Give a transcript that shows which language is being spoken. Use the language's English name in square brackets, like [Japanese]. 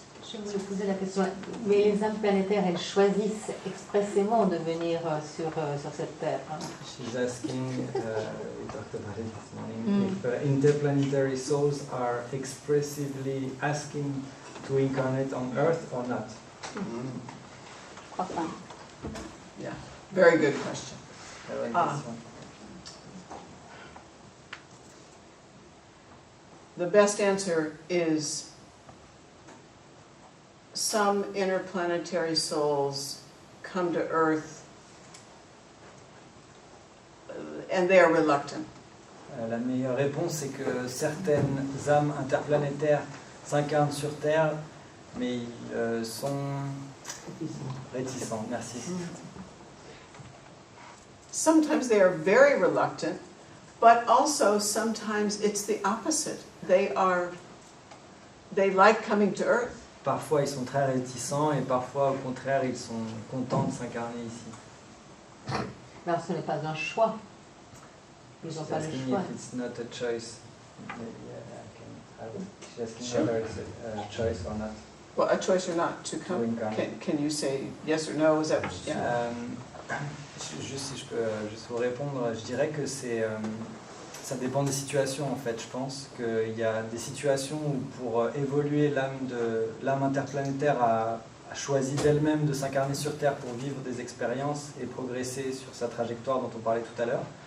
[French] Je me posais la question, mais les âmes planétaires, elles choisissent expressément de venir sur cette Terre. Hein. [English] She's asking, we talked about it this morning, if interplanetary souls are expressively asking to incarnate on Earth or not. [French] Je crois pas. [English] Yeah, very good question. [French] Bonne question. [English] The best answer is some interplanetary souls come to Earth and they are reluctant. [French] La meilleure réponse, c'est que certaines âmes interplanétaires s'incarnent sur Terre, mais ils sont réticents. Merci. [English] Sometimes they are very reluctant, but also sometimes it's the opposite. They like coming to Earth. [French] Parfois, ils sont très réticents et parfois, au contraire, ils sont contents de s'incarner ici. Mais ce n'est pas un choix. Ils n'ont pas le [English] Asking [French] choix. [English] if it's not a choice. Maybe I can. She's asking whether it's a choice or not. Well, a choice or not to come. incarnate. Can you say yes or no? Is that yeah? [French] Juste si je peux juste vous répondre, je dirais que ça dépend des situations en fait. Je pense qu'il y a des situations où pour évoluer l'âme interplanétaire a choisi d'elle-même de s'incarner sur Terre pour vivre des expériences et progresser sur sa trajectoire dont on parlait tout à l'heure.